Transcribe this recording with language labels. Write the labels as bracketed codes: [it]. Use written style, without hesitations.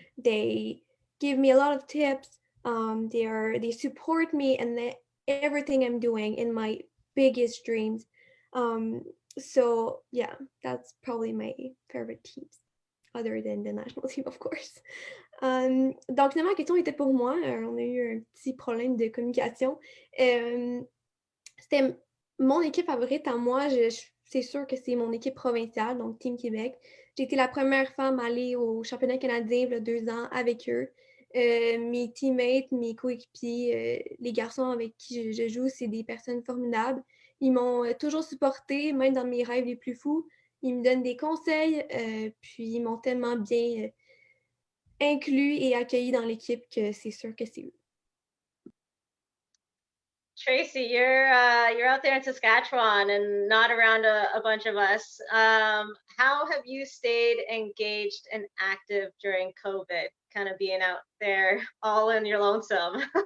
[en] They give me a lot of tips. They support me and everything I'm doing in my biggest dreams. So yeah, that's probably my favorite teams, other than the national team, of course. [fr] Donc finalement, la question était pour moi. On a eu un petit problème de communication. C'était mon équipe favorite à moi. C'est sûr que c'est mon équipe provinciale, donc Team Québec. J'ai été la première femme à aller au championnat canadien il y a 2 ans avec eux. Mes teammates, mes coéquipiers, les garçons avec qui je joue, c'est des personnes formidables. Ils m'ont toujours supportée, même dans mes rêves les plus fous. Ils me donnent des conseils, puis ils m'ont tellement bien inclus et accueilli dans l'équipe que c'est sûr que c'est eux. [en] Tracey, you're out there in Saskatchewan and not around a bunch of us. How have you stayed engaged and active during COVID, kind of being out there all in your lonesome?